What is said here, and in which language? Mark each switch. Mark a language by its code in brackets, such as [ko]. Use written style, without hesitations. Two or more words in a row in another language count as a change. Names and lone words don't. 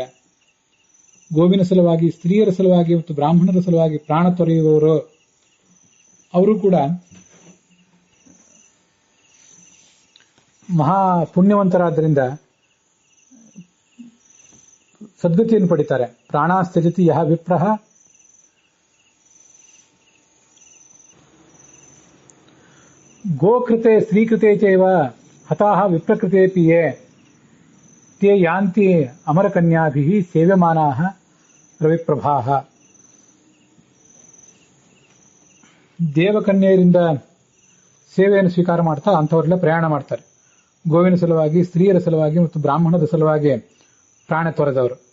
[kn] ಗೋವಿನ ಸಲುವಾಗಿ, ಸ್ತ್ರೀಯರ ಸಲುವಾಗಿ ಮತ್ತು ಬ್ರಾಹ್ಮಣರ ಸಲುವಾಗಿ ಪ್ರಾಣ ತೊರೆಯುವವರು. ಅವರು ಕೂಡ ಮಹಾ ಪುಣ್ಯವಂತರಾದ್ದರಿಂದ ಸದ್ಗತಿಯನ್ನು ಪಡಿತಾರೆ. [sa] ಪ್ರಾಣಾಸ್ತ್ಯಜತಿ ಯಹ ವಿಪ್ರಃ ಗೋಕೃತೆ ಸ್ತ್ರೀಕೃತೆ ಚೈವ ಹತಾಹ ವಿಪ್ರಕೃತೆಪಿ ಯೇ ತೇ ಯಾಂತಿ ಅಮರಕನ್ಯಾಭಿಃ ಸೇವ್ಯಮಾನಾಃ ರವಿಪ್ರಭಾಃ. [kn] ದೇವಕನ್ಯೆಯರಿಂದ ಸೇವೆಯನ್ನು ಸ್ವೀಕಾರ ಮಾಡ್ತಾ ಅಂಥವರೆಲ್ಲ ಪ್ರಯಾಣ ಮಾಡ್ತಾರೆ. ಗೋವಿನ ಸಲುವಾಗಿ, ಸ್ತ್ರೀಯರ ಸಲುವಾಗಿ ಮತ್ತು ಬ್ರಾಹ್ಮಣದ ಸಲುವಾಗಿ ಪ್ರಾಣ ತೊರೆದವರು.